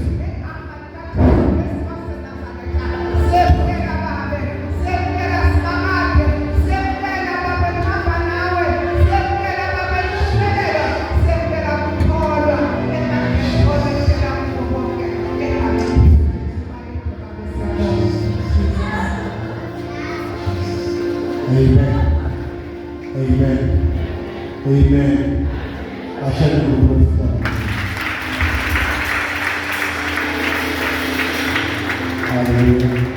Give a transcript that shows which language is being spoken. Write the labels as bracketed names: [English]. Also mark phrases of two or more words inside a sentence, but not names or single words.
[Swati] siyabuyela babe siyabuyela simakade siyabuyela babe kuhamba nawe siyabuyela babe kushumelela siyabuyela kukholwa enakholekela kubo bonke Amen. Amen. Amen. [English] I shall do the word of God. Hallelujah.